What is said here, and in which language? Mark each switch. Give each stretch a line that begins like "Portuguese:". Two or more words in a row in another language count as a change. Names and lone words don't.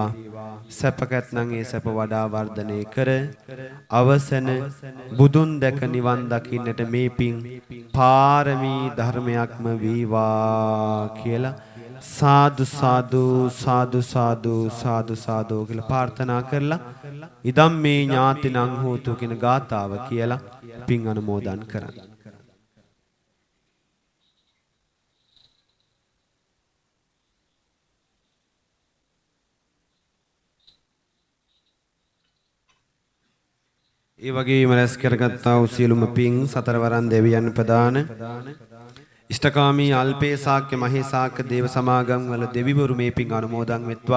Sinhala: සැප කැත්නම් ඒ සැප වඩා වර්ධනය කර අවසන බුදුන් දැක නිවන් දකින්නට මේ පින් පාරමී ධර්මයක්ම වේවා කියලා සාදු සාදු සාදු සාදු සාදු සාදු කියලා ප්‍රාර්ථනා කරලා
Pali: ඉදම් මේ ඥාතිනං හෝතු
Sinhala: කියන ගාතාව කියලා පින් අනුමෝදන් කරන්න. ඒ වගේම රැස් කරගත්තා වූ සියලුම පින් සතරවරන් දෙවියන් ප්‍රදාන ඉෂ්ඨකාමී අල්පේසාක්‍ය මහේසාක්‍ය දේව සමාගම් වල දෙවිවරු මේ පින් අනුමෝදන් වෙත්වා.